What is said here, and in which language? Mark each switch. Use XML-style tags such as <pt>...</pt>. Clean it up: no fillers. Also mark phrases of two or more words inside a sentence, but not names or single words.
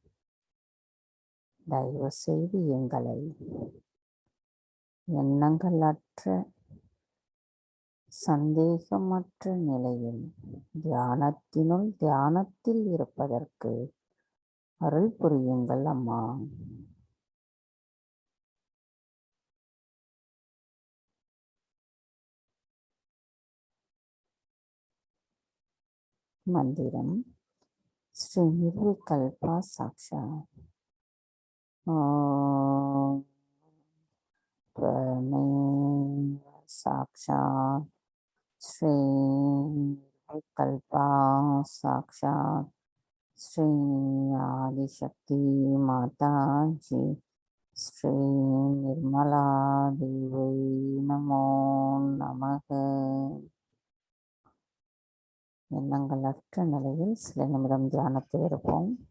<ta>தயவு செய்து எங்களை எண்ணங்களற்ற சந்தேகமற்ற நிலையில் தியானத்தில் இருப்பதற்கு அருள் புரியுங்கள் அம்மா. மந்திரம் ஸ்ரீ நிர்விகல்பா சாக்ஷாத்.</ta> <sa>ஓம் त्वमेव साक्षात् श्री निर्विकल्पा साक्षात् श्री आदिशक्ति माता जी श्री निर्मला देवी नमो नमः.</sa> <ta>எண்ணங்களற்ற நிலையில் சில நிமிடம் தியானத்தில் இருப்போம்.</ta>